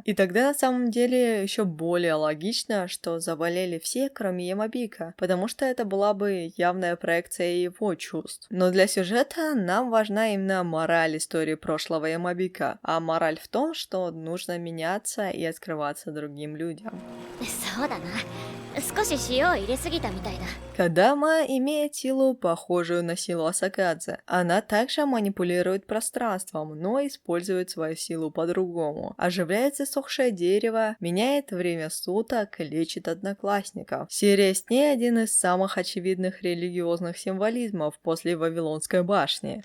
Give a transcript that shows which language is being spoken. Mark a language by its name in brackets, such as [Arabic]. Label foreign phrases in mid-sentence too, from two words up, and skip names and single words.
[Russian] И тогда на самом деле еще более логично, что заболели все, кроме Ямабика, потому что это была бы явная проекция его чувств. Но для сюжета нам важна именно мораль истории прошлого Ямабика, а мораль в том, что нужно меняться и открываться другим людям. [Japanese] そうだな。少し塩を入れすぎたみたいだ。 [Russian] Кодама имеет силу, похожую на силу Асакадзе. Она также манипулирует пространством, но использует свою силу по-другому. Оживляет засохшее дерево, меняет время суток, лечит одноклассников. Серия с ней один из самых очевидных религиозных символизмов после Вавилонской башни.